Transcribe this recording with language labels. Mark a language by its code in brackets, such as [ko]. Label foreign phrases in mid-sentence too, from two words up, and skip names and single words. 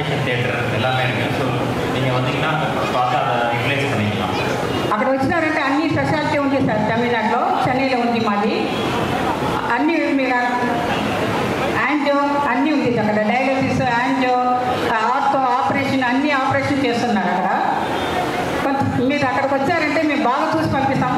[ta] தியேட்டர் எல்லாமே இருக்குது. ஸோ நீங்கள் வந்தீங்கன்னா பார்த்து அதை யூட்டிலைஸ் பண்ணிக்கலாம். [te] అక్కడ వచ్చినారంటే అన్ని స్పెషాలిటీ ఉంది సార్. తమిళనాడులో చెన్నైలో ఉంది మాది. అన్నీ మీరు యాంజో అన్నీ ఉంది అక్కడ. డయాలసిస్, యాంజో, ఆర్థో ఆపరేషన్ అన్ని ఆపరేషన్ చేస్తున్నారు అక్కడ. మీరు అక్కడికి వచ్చారంటే మేము బాగా చూసి పంపిస్తాము.